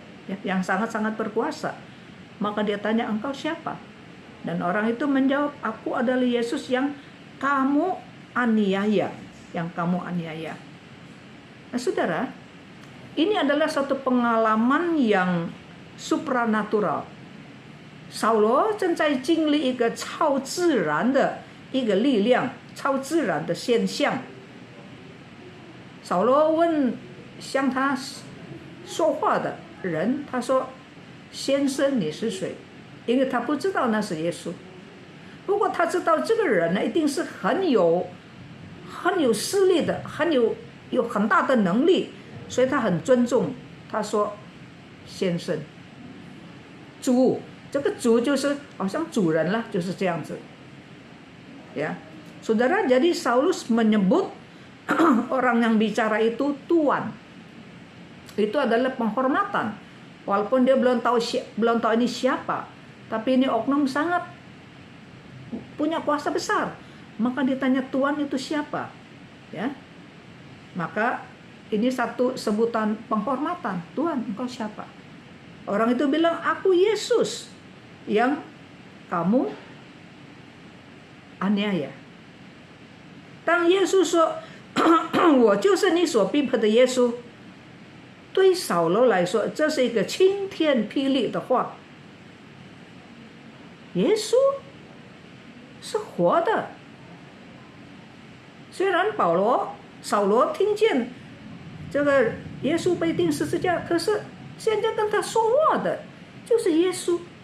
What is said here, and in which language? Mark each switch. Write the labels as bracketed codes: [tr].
[id] Ya, yang sangat-sangat berkuasa. Maka dia tanya, engkau siapa? Dan orang itu menjawab, aku adalah Yesus yang kamu aniaya. Yang kamu aniaya. Nah saudara, ini adalah satu pengalaman yang supranatural. [zh] 扫罗正在经历一个超自然的一个力量，超自然的现象。扫罗问向他说话的人，他说：“先生，你是谁？” 因为他不知道那是耶稣。不过他知道这个人呢，一定是很有势力的，有很大的能力，所以他很尊重。他说：“先生，主。” 这个主就是好像主人lah, 就是这样子. [id] Ya. Saudara, jadi Saulus menyebut orang yang bicara itu Tuan. Itu adalah penghormatan. Walaupun dia belum tahu ini siapa, tapi ini oknum sangat punya kuasa besar. Maka ditanya Tuan itu siapa? Ya. Maka ini satu sebutan penghormatan. Tuan, engkau siapa? Orang itu bilang, aku Yesus yang kamu aniaya. [zh] 当耶稣说我就是你所逼迫的耶稣，对扫罗来说这是一个晴天霹雳的话。耶稣是活的，虽然扫罗听见这个耶稣被钉十字架，可是现在跟他说话的就是耶稣。